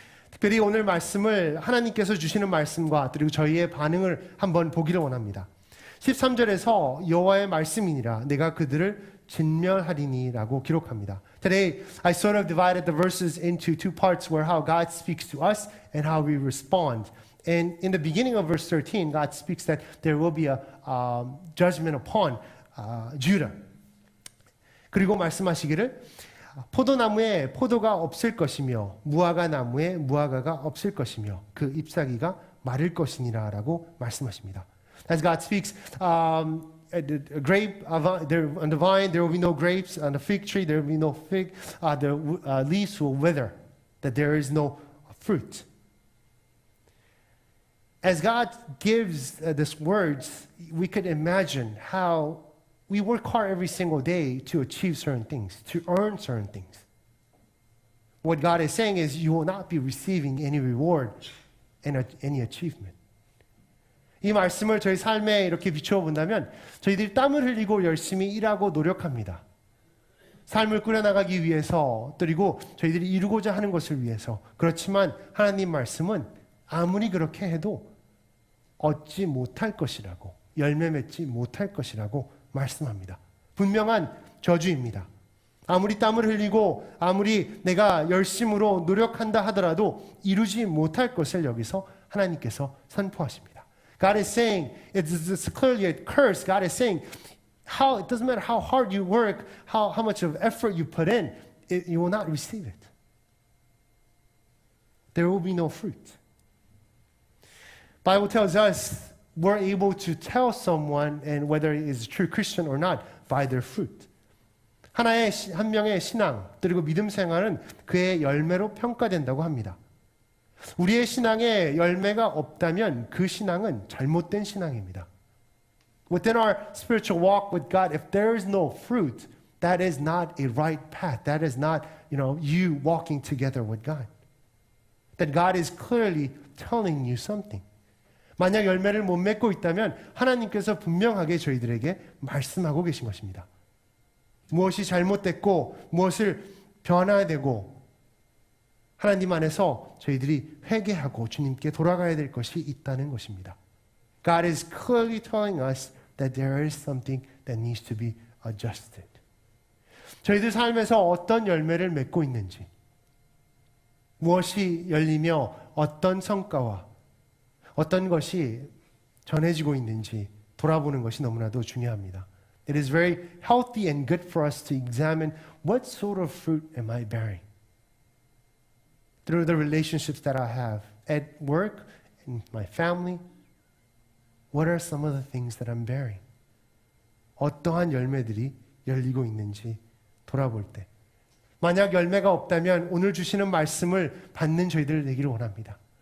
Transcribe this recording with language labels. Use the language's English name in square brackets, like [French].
[Korean] 특별히 오늘 말씀을 하나님께서 주시는 말씀과 그리고 저희의 반응을 한번 보기를 원합니다. 13절에서 여호와의 말씀이니라 내가 그들을 진멸하리니라고 기록합니다. [English] Today, I sort of divided the verses into two parts where how God speaks to us and how we respond. And in the beginning of verse 13, God speaks that there will be a judgment upon Judah. [Korean] 그리고 말씀하시기를 포도나무에 포도가 없을 것이며 무화과 나무에 무화과가 없을 것이며 그 잎사귀가 마를 것이니라라고 말씀하십니다. [English] As God speaks, a grape there on the vine there will be no grapes, on the fig tree there will be no fig, the leaves will wither, that there is no fruit. As God gives these words, we could imagine how we work hard every single day to achieve certain things, to earn certain things. What God is saying is you will not be receiving any reward and any achievement. [Korean] 이 말씀을 저희 삶에 이렇게 비추어 본다면 저희들이 땀을 흘리고 열심히 일하고 노력합니다. 삶을 꾸려나가기 위해서 그리고 저희들이 이루고자 하는 것을 위해서. 그렇지만 하나님 말씀은 아무리 그렇게 해도 얻지 못할 것이라고, 열매 맺지 못할 것이라고 말씀합니다. 분명한 저주입니다. 아무리 땀을 흘리고 아무리 내가 열심으로 노력한다 하더라도 이루지 못할 것을 여기서 하나님께서 선포하십니다. [English] God is saying, it's clearly a curse. God is saying, it doesn't matter how hard you work, how much of effort you put in, you will not receive it. There will be no fruit. Bible tells us we're able to tell someone, and whether he is a true Christian or not, by their fruit. [Korean] 한 명의 신앙, 그리고 믿음 생활은 그의 열매로 평가된다고 합니다. 우리의 신앙에 열매가 없다면 그 신앙은 잘못된 신앙입니다. [English] Within our spiritual walk with God, if there is no fruit, that is not a right path. That is not, you walking together with God. That God is clearly telling you something. [Korean] 만약 열매를 못 맺고 있다면 하나님께서 분명하게 저희들에게 말씀하고 계신 것입니다. 무엇이 잘못됐고 무엇을 변화해야 되고 하나님 안에서 저희들이 회개하고 주님께 돌아가야 될 것이 있다는 것입니다. [English] God is clearly telling us that there is something that needs to be adjusted. [Korean] 저희들 삶에서 어떤 열매를 맺고 있는지, 무엇이 열리며 어떤 성과와 어떤 것이 전해지고 있는지 돌아보는 것이 너무나도 중요합니다. [English] It is very healthy and good for us to examine what sort of fruit am I bearing through the relationships that I have at work, in my family. What are some of the things that I'm bearing? [Korean] 어떠한 열매들이 열리고 있는지 돌아볼 때 만약 열매가 없다면 오늘 주시는 말씀을 받는 저희들 되기를 원합니다.